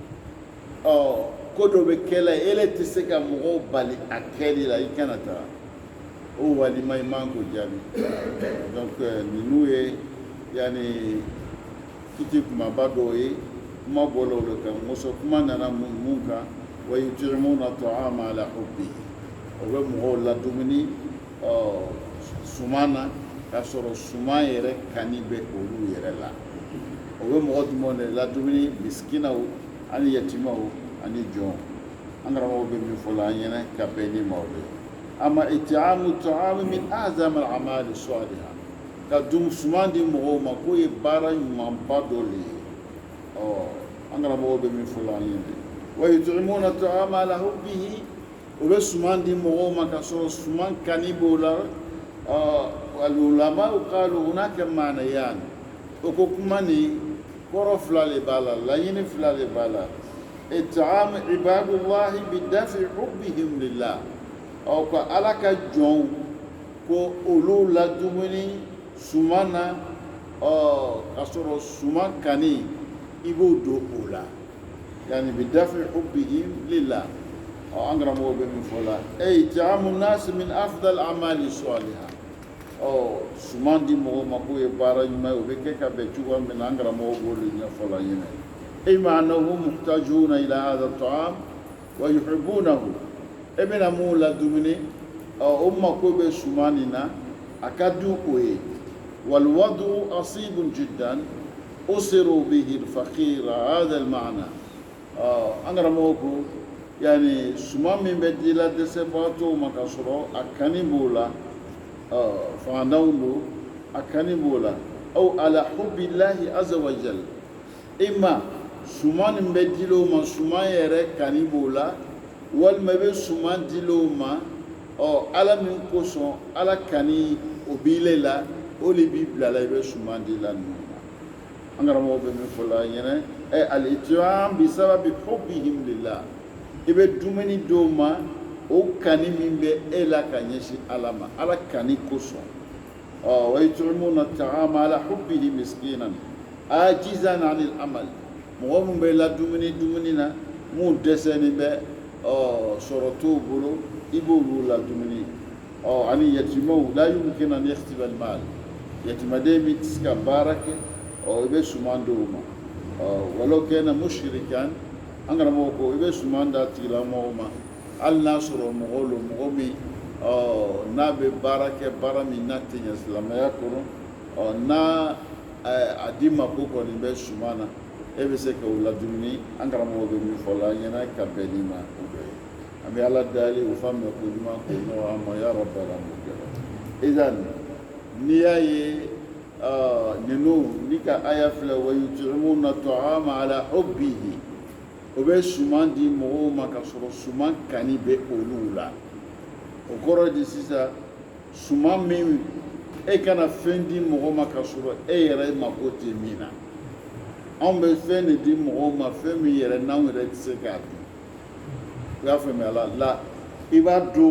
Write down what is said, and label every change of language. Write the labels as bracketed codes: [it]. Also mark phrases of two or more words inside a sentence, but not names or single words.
[bm] ko dɔ bɛ kɛla e le tɛ se ka mɔgɔw bali a kɛli la i kana taga o walima i man k'o jaabi donc ninnu ye yani kiti kumaba dɔw ye kuma bɔla o de kan muso kuma nana mun kan [ar] وَيُطْعِمُونَ الطَّعَامَ عَلَى حُبِّ [bm] o bɛ mɔgɔw ladumuni suman na k'a sɔrɔ suman yɛrɛ kani bɛ olu yɛrɛ la o bɛ mɔgɔ jumɛnw de ladumuni miskinaw ani yatimaw ani jɔnw an karamɔgɔ bɛ min fɔ la an ɲɛna ka bɛn ni maaw de ama [ar] إِطْعَامُ الطَّعَامِ مِنْ أَعْظَمِ الْأَعْمَالِ الصَّالِحَةِ [bm] ka dum suman di mɔgɔw ma k'o ye baara ɲumanba dɔ de ye an karamɔgɔ bɛ min fɔ la an ɲɛna [ar] وَيُطْعِمُونَ الطَّعَامَ عَلَى حُبِّهِ [bm] o bɛ suman di mɔgɔw ma ka sɔrɔ suman kani b'o la [ar] العلماء قالوا هناك معنيان [bm] o ko kuma ni kɔrɔ fila de b'a la laɲini fila de b'a la [ar] إطعام عباد الله بدافع حبهم لله [bm] ko ala ka jɔnw ko olu ladumuni suman na ka sɔrɔ suman kani i b'o don o la yani [ar] بدافع حبهم لله [bm] an karamɔgɔ bɛ min fɔ la [ar] إطعام الناس من أفضل أعمال صالحة [bm] suman di mɔgɔw ma k'o ye baara ɲuman ye o bɛ kɛ ka bɛn cogoya min na an karamɔgɔ b'olu ɲɛfɔ la ɲinɛ [ar] معناه محتاجون إلى هذا الطعام ويحبونه [bm] e bɛna mun ladumuni o mako bɛ suman nin na a ka di o ye [ar] والوضع صعب جدا يؤثر به الفقير هذا المعنى [bm] an karamɔgɔ ko yani suman min bɛ di la dɛsɛbagatɔw ma ka sɔrɔ a kani b'o la fanganw don a kani b'o la [ar] أو على حب الله عز وجل [bm] ima suman nin bɛ dil'o ma suman yɛrɛ kani b'o la walima i bɛ suman dil'o ma ala min kosɔn ala kani o b'ile la o de b'i bila la i bɛ suman di la ninnu ma an karamɔgɔ bɛ min fɔ la ɲɛnɛ [ar] الإطعام بسبب حبهم لله [bm] i bɛ dumuni d'o ma o kani min bɛ e la ka ɲɛsin ala ma ala kani kosɔn [ar] ويطعمون الطعام على حبه مسكينا عاجزا عن العمل [bm] mɔgɔ min bɛ la dumuni na mun dɛsɛlen bɛ sɔrɔ t'o bolo i b'olu la dumuni ani yatimaw la [ar] يمكن أن يكتسب المال [bm] yatimaden min tɛ se ka baara kɛ i bɛ suman d'o ma [ar] ولو كان مشركا [bm] an karamɔgɔ ko i bɛ suman d'a tigilamɔgɔ ma hali n'a sɔrɔ mɔgɔ lo mɔgɔ min n'a bɛ baara kɛ baara min n'a tɛ ɲɛ silamɛya kɔnɔ n'a a di ma ko kɔni bɛ suman na e bɛ se k'o ladumuni an karamɔgɔ bɛ min fɔ la an ɲɛna ka bɛn ni ma o bɛɛ ye an bɛ ala deli o faamuya ko ɲuman k'o nɔgɔ an ma [ar] يا رب العالمين [bm] idan n'i y'a ye ninnu ni ka aya filɛ [ar] ويطعمون الطعام على حبه [bm] o bɛ suman di mɔgɔw ma ka sɔrɔ suman kani bɛ olu la o kɔrɔ de sisan suman min e kana fɛn di mɔgɔ ma ka sɔrɔ e yɛrɛ mako tɛ min na anw bɛ fɛn de di mɔgɔw ma fɛn min yɛrɛ n'anw yɛrɛ tɛ se k'a dun i y'a faamuya la i b'a d'o